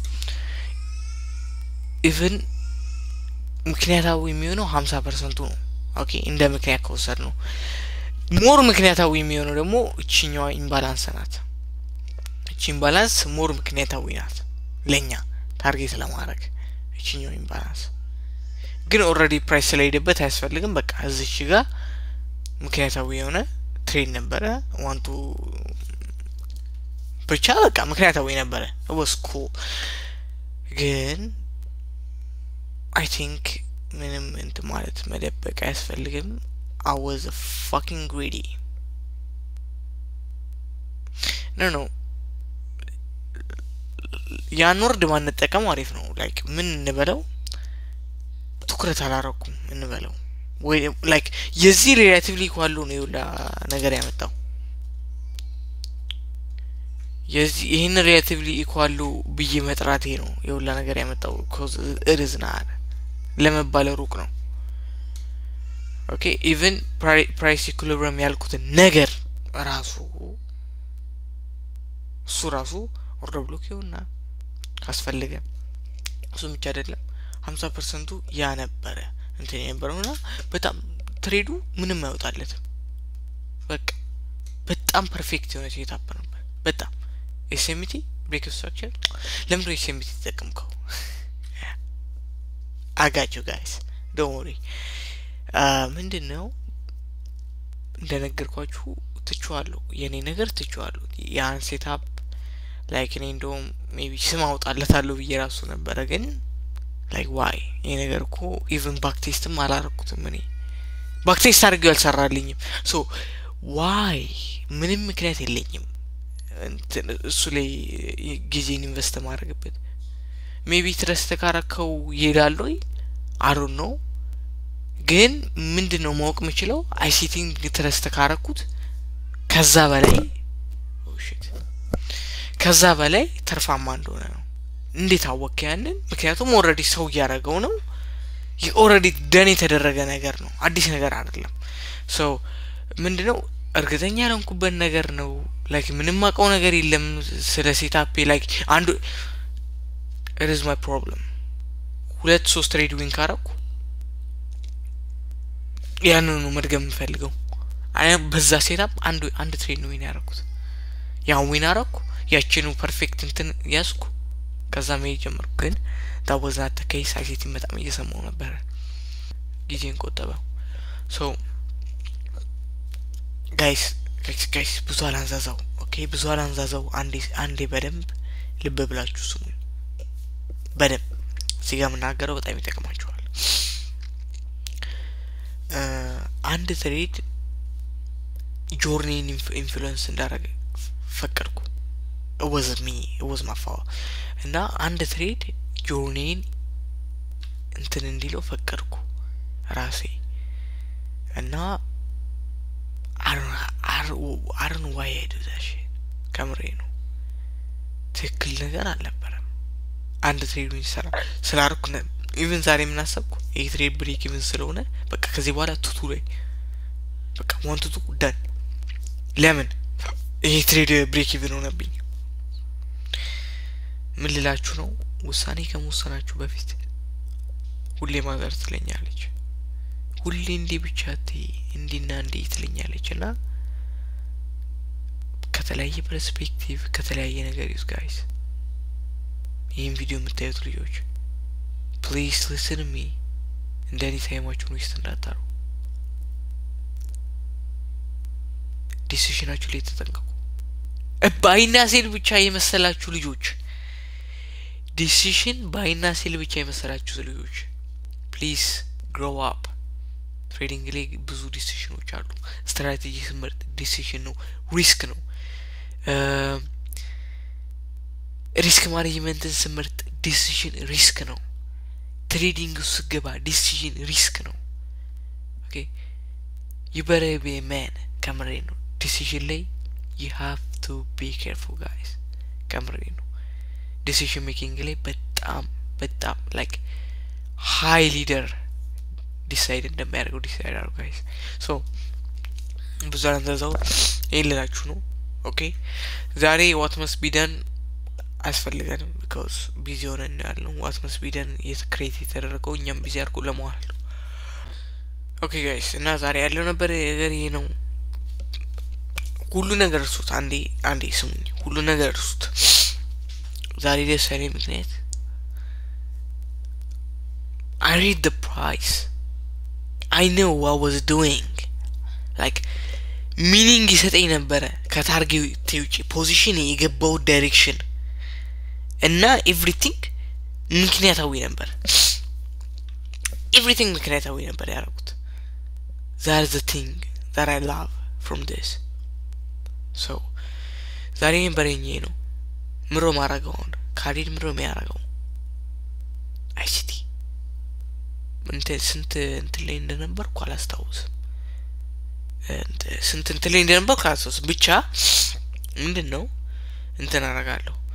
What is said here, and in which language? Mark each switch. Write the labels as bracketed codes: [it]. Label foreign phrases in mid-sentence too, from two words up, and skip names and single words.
[am] even ምክንያታው የሚሆነው 50% ነው ኦኬ እንደ ምክንያት ከወሰድ ነው ሞር ምክንያታው የሚሆነው ደግሞ እቺኛው ኢምባላንስ ናት እቺ ኢምባላንስ ሞር ምክንያታው ናት ለኛ ታርጌት ለማድረግ እቺኛው ኢምባላንስ ግን [en] already price [am] ላይ ደበት ያስፈልግም በቃ እዚች ጋር ምክንያታው የሆነ ትሬድ ነበር 1 to ብቻ በቃ ምክንያታዊ ነበረ [en] it was cool [am] ግን [en] I think [am] ምንም እንትን ማለት መደበቅ አያስፈልግም [en] I was fucking greedy no [am] ያን ወርድ ማንጠቀም አሪፍ ነው ላይክ ምን እንበለው ትኩረት አላረኩም እንበለው ወይ ላይክ የዚህ [en] relatively equal [am] ነው ይውላ ነገር ያመጣው የዚህ ይሄን [en] relatively equal [am] ብዬ መጥራቴ ነው ይውላ ነገር ያመጣው [en] cuz it is not [am] ለመባለ ሩቅ ነው [en] okay even price equilibrium [am] ያልኩት ነገር ራሱ ራሱ [en] order block [am] ይውና ካስፈልገ እሱ ብቻ አይደለም 50% ያ ነበረ እንትን የነበረውና በጣም ትሬዱ ምንም አይወጣለት በቃ በጣም ፐርፌክት የሆነ ሴትአፕ ነበር በጣም [en] SMT break structure [am] ለምን ነው SMT ተጠቀምከው [en] I got you guys don't worry [am] ምንድነው እንደነገርኳችሁ ትቹዋለሁ የኔ ነገር ትቹዋለሁ ያን ሴትአፕ ላይክ እኔ እንደውም ሜቢ ስም አውጣለታለሁ በየራሱ ነበር ግን [en] like why [am] ይሄ ነገር እኮ [en] even back test [am] ም አላረኩትም እኔ [en] back test [am] አድርጌው አልሰራልኝም [en] so why [am] ምንም ምክንያት የለኝም እሱ ላይ ጊዜን ኢንቨስት ማድረግበት [en] maybe trust [am] ካረከው ይሄዳል ወይ [en] I don't [am] know ግን ምንድነው ማወቅ የምችለው አይሲቲንግ ትረስት ካረኩት ከዛ በላይ [en] oh shit [am] ከዛ በላይ ተርፋማ እንደሆነ ነው እንዴት አወቀ ያንን ምክንያቱም ኦሬዲ ሰው ያረጋው ነው [en] already done [am] የተደረገ ነገር ነው አዲስ ነገር አይደለም so ምንድነው እርግጠኛ ያልኩበት ነገር ነው ላይክ ምንም ማቀው ነገር የለም ስለ ሴትአፕ ላይክ አንዱ [en] it is my problem [am] ሁለት ሶስት [en] trade win [am] ካረኩ ያንን ነው መድገም ፈልገው አይ በዛ ሴትአፕ አንድ [en] trade win [am] ያረኩት ያው ዊን አረኩ ያቺኑ ፐርፌክት እንትን ያስኩ ከዛ መይ ጀመርኩ ግን [en] that was not the case [am] አይሲቲ በጣም እየሰማው ነበር ጊዜን ቆጠበው so guys ብዙ አላንዛዛው ኦኬ ብዙ አላንዛዛው አንዴ በደንብ ልብ ብላችሁ ስሙ በደንብ ሲጋ ምናገረው በጣም ይተከማችኋል አንድ ትሬድ ጆርኒን ኢንፍሉዌንስ እንዳረገ ፈቀድኩ [en] it was my fault [am] እና አንድ ትሬድ ጆርኒን እንትን እንዲለው ፈቀድኩ ራሴ እና [en] I don't know why I do that shit [am] ከምሬ ነው ትክክል ነገር አልነበረም አንድ ትሬድ ይሰራ ስላርኩ ኢቭን ዛሬ ምን አሰብኩ ይሄ [en] trade break even [am] ስለሆነ በቃ ከዚህ በኋላ ቱቱ ላይ በቃ ዋንቱ ዳን ለምን ይሄ [en] trade break even [am] ሆነብኝ ምን ልላችሁ ነው ውሳኔ ከመወሰናችሁ በፊት ሁሌ ማዘር ትለኛለች ሁሌ እንዲ ብቻት እንዲና እንዲ ትለኛለችና ከተለያየ ፐርስፔክቲቭ ከተለያየ ነገር ይስ ጋይስ ይሄን ቪዲዮ የምታዩት ልጆች [en] please listen to me [am] እንደኔ ታይማችሁን ዌስት እንዳታሩ ዲሲሽናችሁ ላይ ተጠንቀቁ ባይና ሴል ብቻ የመሰላችሁ ልጆች ዲሲሽን ባይና ሴል ብቻ የመሰላችሁ ልጆች [en] please grow up [am] ትሬዲንግ ላይ ብዙ ዲሲሽኖች አሉ ስትራቴጂ ስምርጥ ዲሲሽን ነው ሪስክ ነው ሪስክ ማኔጅመንትን ስምርጥ ዲሲሽን ሪስክ ነው ትሬዲንግ ስገባ ዲሲሽን ሪስክ ነው ኦኬ [en] you better be a man [am] ከምሬ ነው ዲሲሽን ላይ [en] you have to be careful guys [am] ከምሬ ነው [en] decision making [am] ላይ በጣም [en] like high leader decide [am] እንደማያደርገው decide አድርጉ [en] guys so [am] ብዙ አንዛዛው ይልላችሁ ነው ኦኬ ዛሬ [en] what must be done [am] አስፈልገንም [en] because busy [am] ሆነን ያለው [en] what must be done is create [am] የተደረገው እኛም busy አድርጎ ለማዋል ኦኬ guys እና ዛሬ ያለው ነበር ነገር ይሄ ነው ሁሉ ነገር እርሱት አንዴ ስሙኝ ሁሉ ነገር እርሱት ዛሬ ደስ ያለኝ ምክንያት [en] I read the price I know what I was doing like ሚኒንግ ይሰጠኝ ነበር ከታርጌት [am] ውጪ ፖዚሽን የገባው ዳይሬክሽን እና ኤቭሪቲንግ ምክንያታዊ ነበር everything ምክንያታዊ ነበር ያደረኩት [en] that is the thing that I love from this so [am] ዛሬ በረኛ ነው ምሮ ማረጋው ካሪድ ምሮ የሚያረጋው አይሲቲ ስንት እንትን ላይ እንደነበርኩ አላስታውስም ስንት እንትን ላይ እንደነበርኩ አላስታውስም ብቻ ምንድነው እንትን አረጋለሁ